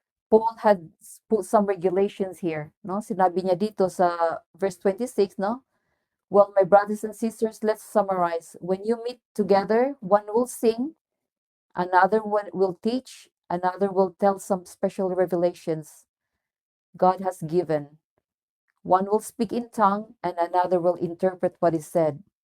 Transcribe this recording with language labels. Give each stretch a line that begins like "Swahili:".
English: Paul had put some regulations here, no?
Filipino: Sinabi niya dito sa verse 26, no?
English: Well, my brothers and sisters, let's summarize. When you meet together, one will sing, another one will teach, another will tell some special revelations God has given. One will speak in tongue, and another will interpret what is said.